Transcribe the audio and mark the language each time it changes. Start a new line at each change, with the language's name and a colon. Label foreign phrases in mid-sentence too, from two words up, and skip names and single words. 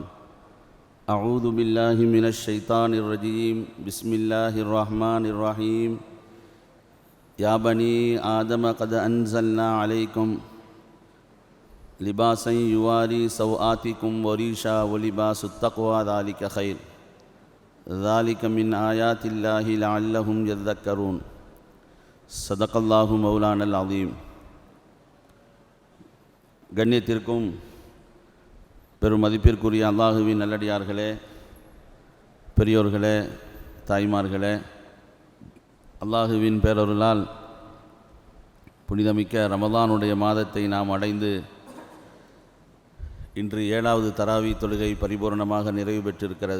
Arabic: أعوذ بالله من الشيطان الرجيم بسم الله الرحمن الرحيم يا بني آدم قد أنزلنا عليكم لباسا يواري سوآتكم وريشا ولباس التقوى ذلك خير ذلك من آيات الله لعلهم يذكرون صدق الله مولانا العظيم.
Tamil: கண்ணியத்திற்கும் பெரும் மதிப்பிற்குரிய அல்லாஹுவின் நல்லடியார்களே, பெரியோர்களே, தாய்மார்களே, அல்லாஹுவின் பேரருளால் புனிதமிக்க ரமதானுடைய மாதத்தை நாம் அடைந்து இன்று 7வது தராவி தொழுகை பரிபூர்ணமாக நிறைவு பெற்றிருக்கிறது.